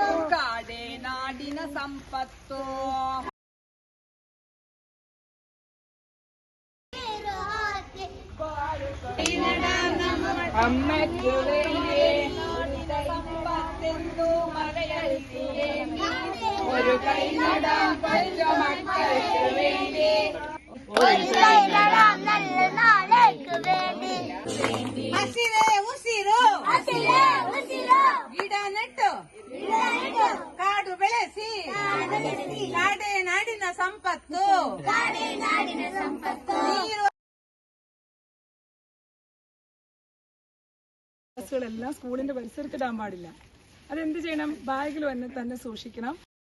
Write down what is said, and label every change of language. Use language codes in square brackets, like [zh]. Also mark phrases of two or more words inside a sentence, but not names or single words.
[kn] ಕಾಡೆ ನಾಡಿನ ಸಂಪತ್ತು. ಅಮ್ಮಕ್ಕೆ ನಾಡಿನ ಸಂಪತ್ತೆಂದು ಮರೆಯದಿರಿ, [ml] ഒരു കൈ നടാം പഞ്ച മക്കൾക്ക് വേണ്ടി, ഒരു കൈ നടാം നല്ല നാളേക്ക് വേണ്ടി. [kn] ಹಸಿರೇ ಉಸಿರು, ಹಸಿರೇ ಉಸಿರು, ಗಿಡ ನೆಟ್ಟು ಕಾಡು ಬೆಳೆಸಿ, ಕಾಡೇ ನಾಡಿನ ಸಂಪತ್ತು. ಕಾಡೇ ನಾಡಿನ ಸಂಪತ್ತು. ನೀರು [ml] െല്ലാം സ്കൂളിന്റെ പരിസരത്തിടാൻ പാടില്ല. അതെന്ത് ചെയ്യണം? ബാഗിൽ തന്നെ സൂക്ഷിക്കണം.